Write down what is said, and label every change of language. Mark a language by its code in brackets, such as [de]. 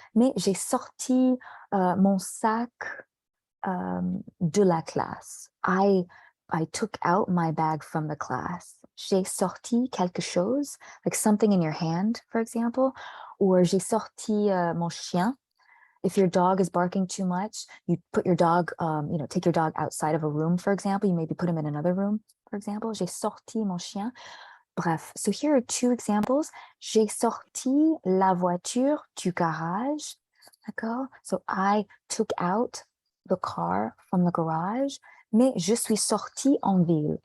[fr] Mais j'ai sorti mon sac de la classe. [en] I took out my bag from the class. [fr] J'ai sorti quelque chose, [en] like something in your hand, for example. [fr] Ou j'ai sorti mon chien. [en] If your dog is barking too much, you put your dog, take your dog outside of a room, for example. You maybe put him in another room, for example. [fr] J'ai sorti mon chien. Bref, [en] so here are 2 examples. [fr] J'ai sorti la voiture du garage. D'accord? [en] So I took out the car from the garage. [fr] Mais je suis sortie en ville.